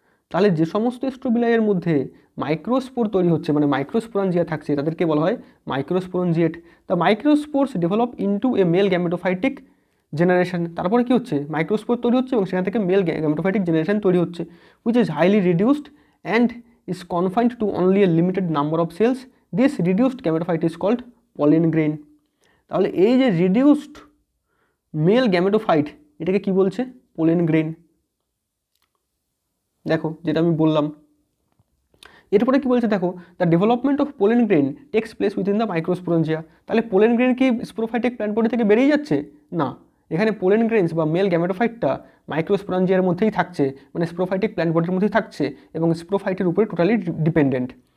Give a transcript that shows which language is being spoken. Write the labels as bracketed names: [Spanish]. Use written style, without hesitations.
[Bangla] তাহলে যে সমস্ত স্ট্রোবিলাইয়ের মধ্যে মাইক্রোস্পোর তৈরি হচ্ছে, মানে মাইক্রোস্পোরাঞ্জিয়া থাকছে, তাদেরকে বলা হয় মাইক্রোস্পোরাঞ্জিয়েট। [English] the microspores develop into a male gametophytic [Bangla] generation, তারপরে কি হচ্ছে মাইক্রোস্পোর তৈরি হচ্ছে এবং সেখান থেকে মেল গ্যামেটোফাইটিক জেনারেশন তৈরি হচ্ছে, [English] Which is highly reduced and is confined to only a limited number of cells. This reduced gametophyte is called pollen grain. [Bangla] তাহলে এই যে রিডিউসড মেল গ্যামেটোফাইট এটাকে কি বলছে? Pollen grain. দেখো যেটা আমি বললাম। এরপরে কি বলছে দেখো, [English] The development of pollen grain takes place within the microsporangia. [Bangla] তাহলে পোলেন গ্রেন কি স্পোরোফাইটিক প্ল্যান্ট বডি থেকে বেরিয়ে যাচ্ছে? না, এখানে পোলেন গ্রেনস বা মেল গ্যামেটোফাইটটা মাইক্রোস্পোরেঞ্জিয়ার মধ্যেই থাকছে, মানে স্পোরোফাইটিক প্ল্যান্ট বডির মধ্যেই থাকছে এবং স্পোরোফাইটের উপরে টোটালি ডিপেন্ডেন্ট।